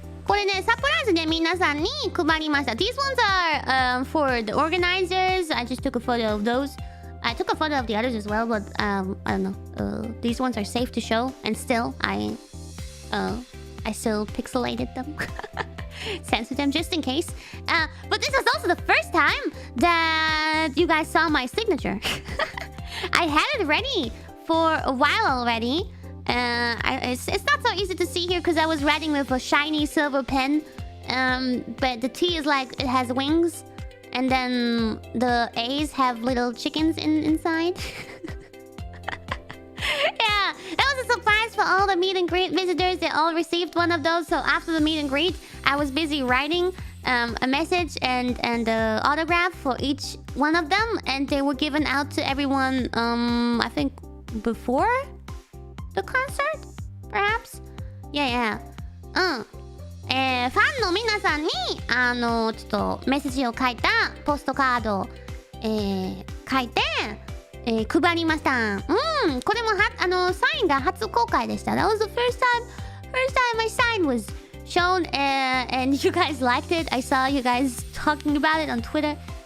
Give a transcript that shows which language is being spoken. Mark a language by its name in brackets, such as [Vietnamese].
[Japanese] これね、サプライズで皆さんに配りました。 [English] These ones are for the organizers. I just took a photo of those. I took a photo of the others as well, but I don't know. These ones are safe to show, and still I still pixelated them. Censored them just in case. But this was also the first time that you guys saw my signature. I had it ready for a while already. It's not so easy to see here because I was writing with a shiny silver pen. But the T is like, it has wings. And then the A's have little chickens inside. Yeah, that was a surprise for all the meet and greet visitors. They all received one of those. So after the meet and greet, I was busy writing a message and the autograph for each one of them. And they were given out to everyone, I think, before the concert? Perhaps? Yeah. [Japanese] ファンの皆さんにちょっとメッセージを書いたポストカードを、書いて、配りました。これもサインが初公開でした。 [English] That was the first time my sign was shown, and you guys liked it. I saw you guys talking about it on Twitter.